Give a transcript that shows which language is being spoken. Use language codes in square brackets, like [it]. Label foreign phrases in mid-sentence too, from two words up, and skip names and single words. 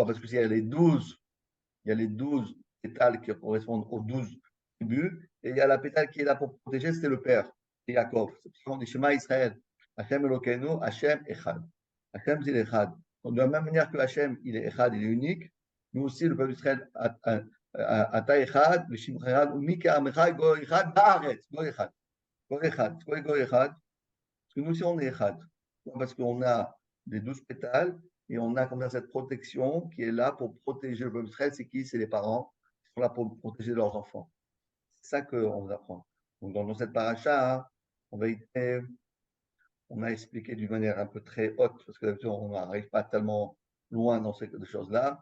[fr] Parce que s'il y a les 12 pétales qui correspondent aux 12 tribus, et il y a la pétale qui est là pour protéger, c'était le père, c'est Yaakov. C'est pour ça qu'on dit [he] שמע ישראל. השם אלוקינו השם אחד. Hachem, [fr] c'est l'Echad. Donc, de la même manière que Hachem, il est Echad, il est unique, nous aussi, le peuple d'Israël, [he] אתה אחד ושמך אחד ומי כעמך גוי אחד בארץ גוי אחד. גוי אחד גוי אחד. [fr] Parce que nous aussi, on est Echad. Parce qu'on a les 12 pétales et on a comme ça cette protection qui est là pour protéger le peuple d'Israël. C'est qui? C'est les parents qui sont là pour protéger leurs enfants. C'est ça qu'on vous apprend. Donc, dans cette paracha, on a expliqué d'une manière un peu très haute, parce que d'habitude, on n'arrive pas tellement loin dans ces choses-là.